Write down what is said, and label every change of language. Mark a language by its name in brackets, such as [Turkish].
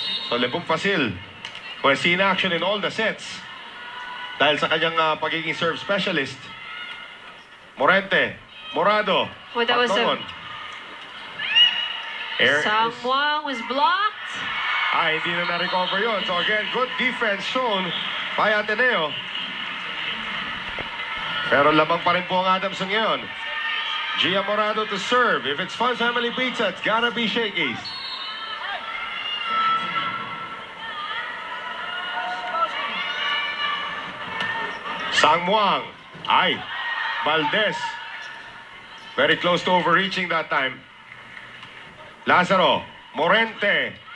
[English] So Lebong Fasil, who has seen action in all the sets [Filipino] dahil sa kanyang pagiging [English] serve specialist. Morente, Morado, Well, that was Sangwang was blocked. [Filipino] Hindi na na-recover yun. [English] So again, good defense shown by Ateneo. [Filipino] Pero labang pa rin po ang Adamson ngayon. [English] Gia Morado to serve. If it's Fun Family Pizza, it's gotta be Shakey's. Sangwang. Valdez. Very close to overreaching that time. Lazaro. Morente.